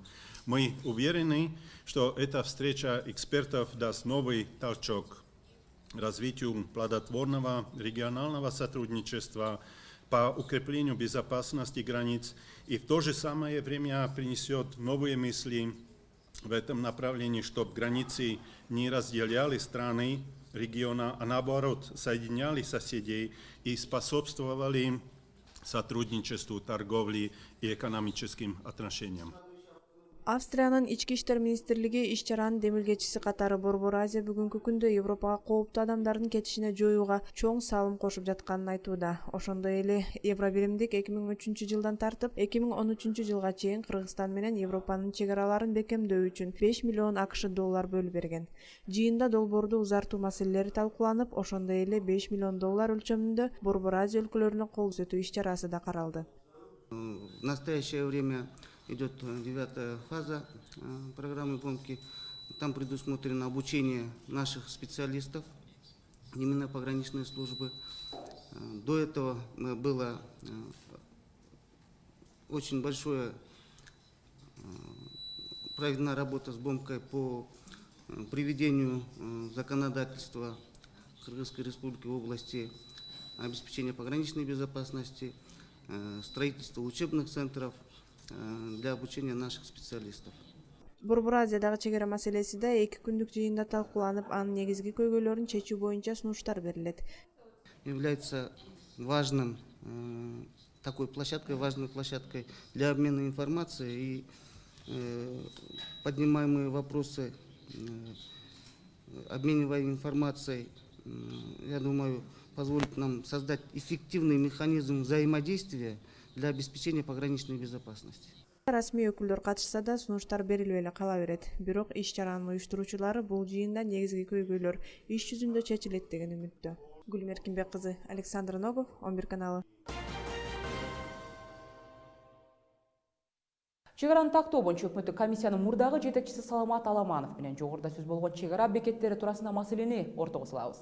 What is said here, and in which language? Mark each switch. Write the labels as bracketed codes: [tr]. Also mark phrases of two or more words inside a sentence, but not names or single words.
[ru] Мы уверены, что эта встреча экспертов даст новый толчок развитию плодотворного регионального сотрудничества по укреплению безопасности границ и в то же самое время принесет новые мысли в этом направлении, чтобы границы не разделяли страны региона, а наоборот соединяли соседей и способствовали сотрудничеству, торговле и экономическим отношениям. [ky] Австриянын ички иштер министрлиги иш-чаранын демилгечиси катары Борбор Азия бүгүнкү күндө Европага кооптуу адамдардын кетишине жоюуга чоң салым кошуп жатканын айтууда. Ошондой эле Евробиримдик 2003-жылдан тартып 2013-жылга чейин Кыргызстан менен Европанын чек араларын бекемдөө үчүн 5 миллион АКШ доллар бөлүп берген. Жыйында долбоорду узартуу маселелери талкууланып, ошондой эле 5 миллион доллар өлчөмүндө Борбор Азия өлкөлөрүнө кол көрсөтүү иш-чарасы да каралды. [ru] В настоящее время идет 9-я фаза программы ПОМКИ. Там предусмотрено обучение наших специалистов, именно пограничной службы. До этого была очень большая проведена работа с БОМКой по приведению законодательства Кыргызской Республики в области обеспечения пограничной безопасности, строительства учебных центров для обучения наших специалистов. [ky] Борбор Азиядагы чек ара маселеси да 2 күндүк жыйында талкууланып, анын негизги көйгөйлөрүн чечүү боюнча сунуштар берилет. [ru] Является важной площадкой для обмена информацией, и поднимаемые вопросы, обменивая информацией, я думаю, позволит нам создать эффективный механизм взаимодействия для обеспечения пограничной безопасности. [ky] Расмий өкүлдөр катышса да сунуштар берилбей эле кала берет. Бирок иш-чаранын уюштуруучулары бул жыйында негизги көйгөйлөр иш жүзүндө чечилет деген үмүттө. Гүлмир Кимбек кызы, Александр Ногов, 11 каналы. Чек араны тактоо боюнча өкмөттүк комиссиянын мурдагы жетекчиси Саламат Аламанов менен жогоруда сөз болгон чек ара бекеттери туурасында маселени ортого салабыз.